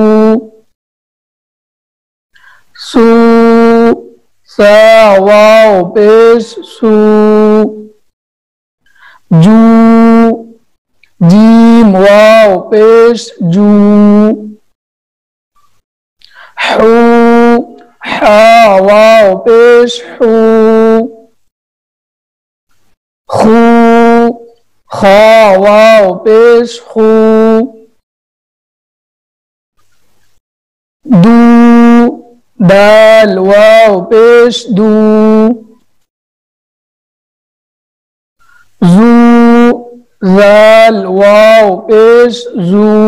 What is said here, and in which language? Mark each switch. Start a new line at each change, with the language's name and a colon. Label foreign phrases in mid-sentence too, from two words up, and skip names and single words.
Urdu: سو سا واو پیش سو. جو جیم واو پیش جو. حو حا واو پیش حو. خو خا واو پیش خو. دو دال واو پیش دو. زو زال واو پیش زو.